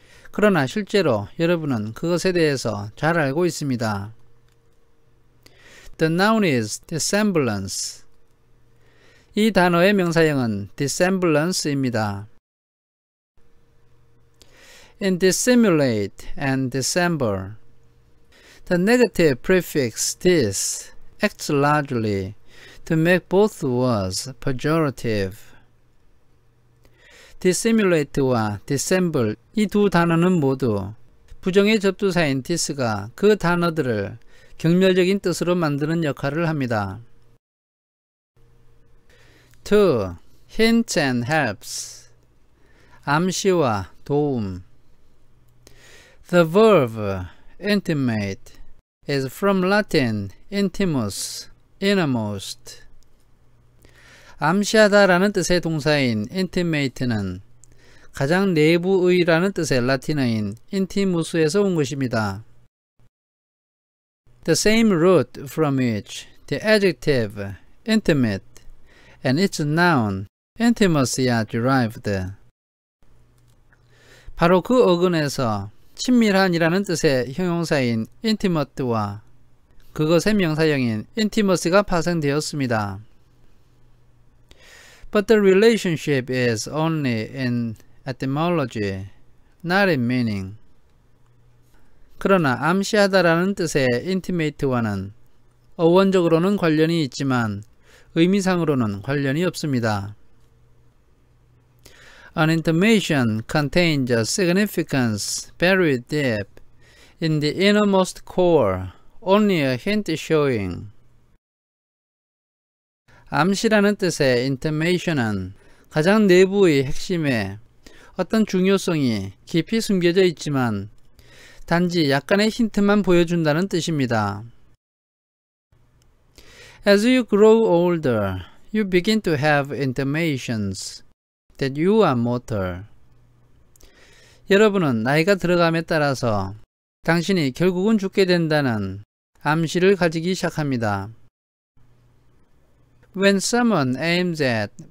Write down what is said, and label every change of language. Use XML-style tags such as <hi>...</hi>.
<ko>그러나 실제로 여러분은 그것에 대해서 잘 알고 있습니다.</ko> <en>The noun is dissemblance.</en> <ko>이 단어의 명사형은 dissemblance입니다.</ko> <en>In dissimulate and dissemble, the negative prefix dis acts largely to make both words pejorative.</en> <ko>dissimulate와 dissemble 이 두 단어는 모두 부정의 접두사인 dis가 그 단어들을 경멸적인 뜻으로 만드는 역할을 합니다.</ko> <en>2. Hints and helps.</en> <ko>암시와 도움.</ko> <en>The verb intimate is from Latin intimus, innermost.</en> <ko>암시하다 라는 뜻의 동사인 intimate는 가장 내부의 라는 뜻의 라틴어인 intimus에서 온 것입니다.</ko> <en>The same root from which the adjective intimate and its noun intimacy are derived.</en> <ko>바로 그 어근에서 친밀한이라는 뜻의 형용사인 intimate와 그것의 명사형인 intimacy가 파생되었습니다.</ko> <en>But the relationship is only in etymology, not in meaning.</en> <ko>그러나 암시하다라는 뜻의 intimate와는 어원적으로는 관련이 있지만 의미상으로는 관련이 없습니다.</ko> <en>An intimation contains a significance buried deep in the innermost core, only a hint showing.</en> <ko>암시라는 뜻의 intimation은 가장 내부의 핵심에 어떤 중요성이 깊이 숨겨져 있지만 단지 약간의 힌트만 보여준다는 뜻입니다.</ko> <en>As you grow older, you begin to have intimations that you are mortal.</en> <ko>여러분은 나이가 들어감에 따라서 당신이 결국은 죽게 된다는 암시를 가지기 시작합니다.</ko> <en>When someone aims at</en>